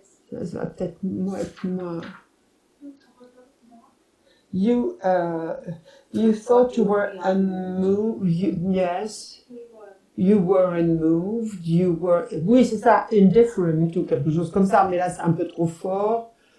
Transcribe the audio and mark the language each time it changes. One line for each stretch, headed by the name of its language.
French: Ça va peut-être être moins.
English: You thought you were unmoved. Yes. You were unmoved. You were.
French: Oui, c'est ça. Indifferent ou quelque chose comme ça. Mais là, c'est un peu trop fort.